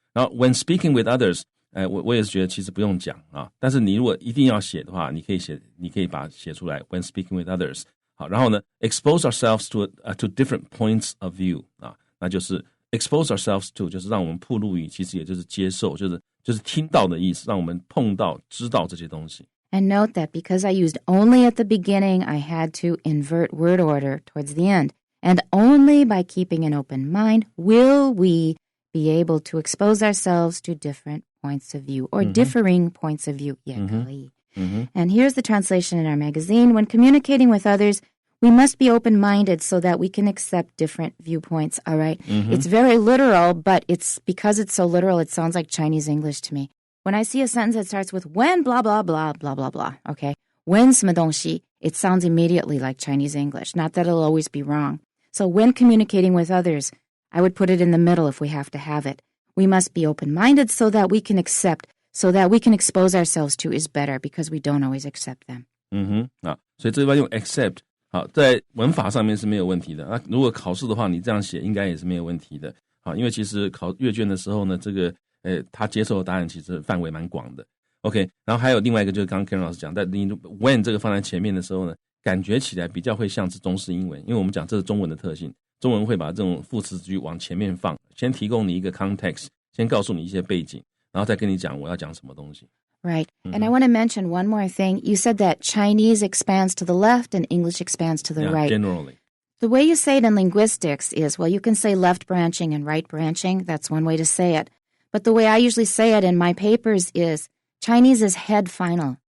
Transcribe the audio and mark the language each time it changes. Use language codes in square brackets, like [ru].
[zh] 然后 [en] when speaking with others， [zh] 我也是觉得其实不用讲但是你如果一定要写的话，你可以把它写出来 when speaking with others。好，然后呢 [en] expose ourselves to different points of view [zh] 那就是 [en] expose ourselves to [zh] 就是让我们暴露于，其实也就是接受，就是听到的意思，让我们碰到知道这些东西。 [en] And note that because I used only at the beginning, I had to invert word order towards the end. And only by keeping an open mind will we be able to expose ourselves to different points of view or differing points of view. Yeah, And here's the translation in our magazine. When communicating with others, we must be open-minded so that we can accept different viewpoints, all right? It's very literal, but it's because it's so literal, it sounds like Chinese English to me. When I see a sentence that starts with when blah, blah, blah, blah, blah, blah, okay? When [zh] 什么东西, [en] it sounds immediately like Chinese English. Not that it'll always be wrong. So when communicating with others, I would put it in the middle if we have to have it. We must be open-minded so that we can accept, so that we can expose ourselves to is better because we don't always accept them. [zh] 所以这地方用 accept 好，在文法上面是没有问题的。那如果考试的话，你这样写应该也是没有问题的。好，因为其实考阅卷的时候呢，这个他接受的答案其实范围蛮广的。 OK， 然后还有另外一个就是刚刚 Karen 老师讲，在你 when 这个放在前面的时候呢，感觉起来比较会像是中式英文，因为我们讲这是中文的特性，中文会把这种副词句往前面放，先提供你一个 context， 先告诉你一些背景，然后再跟你讲我要讲什么东西。 [en] Right. And I want to mention one more thing. You said that Chinese expands to the left and English expands to the right. Generally. The way you say it in linguistics is, well, you can say left branching and right branching. That's one way to say it. But the way I usually say it in my papers is Chinese is head final.